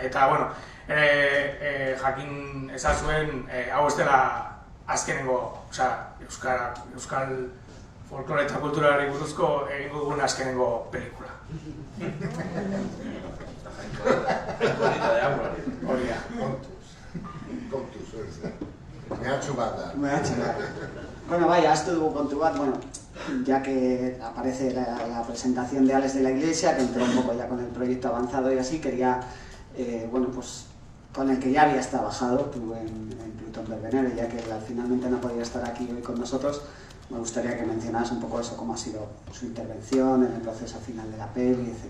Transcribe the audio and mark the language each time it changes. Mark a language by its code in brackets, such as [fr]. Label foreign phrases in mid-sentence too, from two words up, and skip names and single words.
[eu] Eta, bueno, jakin ezazuen, hau ez dela azkenengo, euskal folklore eta kulturari buruzko egingo dugun azkenengo pelikula. Hori da. Kontuz, mehatxu bat da. Bueno, [es] vaya, esto [eu] dugu kontu bat, bueno, [es] ya que aparece la presentación de Alex de la Iglesia, que entró un poco ya con el proyecto avanzado y así, quería bueno, pues con el que ya habías trabajado tú en Plutón Verbenero, y ya que finalmente no podía estar aquí hoy con nosotros, me gustaría que mencionaras un poco eso, cómo ha sido su intervención en el proceso final de la peli, etc.